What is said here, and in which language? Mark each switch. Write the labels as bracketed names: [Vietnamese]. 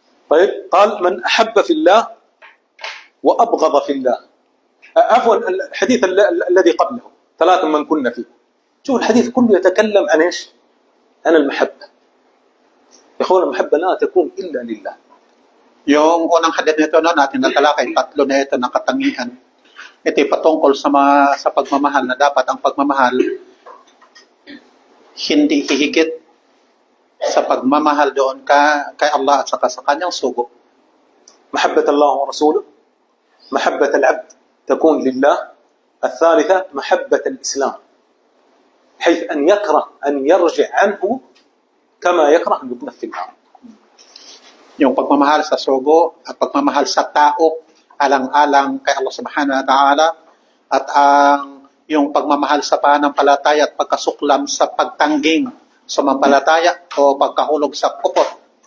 [Arabic] طيب قال من أحب في الله وأبغض في الله. عفوا الحديث الذي قبله ثلاث من كنا فيه. شوف الحديث كله يتكلم عن ايش؟ عن المحبة. يا اخوان المحبة لا تكون إلا لله. [Filipino] Yung unang hadith nito na natin natalakay, tatlo na ito na katangian. Ito ay patungkol sa pagmamahal na dapat ang pagmamahal hindi hihigit sa pagmamahal doon kay Allah at saka sa kanyang sugo. [Arabic] محبة الله ورسوله، محبة العبد تكون لله. الثالثة محبة الإسلام، حيث أن يكره أن يرجع عنه كما يكره أن يقذف في النار. [Filipino] Yung pagmamahal sa sugo at pagmamahal sa tao alang-alang kay Allah subhanahu wa ta'ala at ang yung pagmamahal sa pananampalataya at pagkasuklam sa pagtangging sa mampalataya o pagkahulog sa kupot.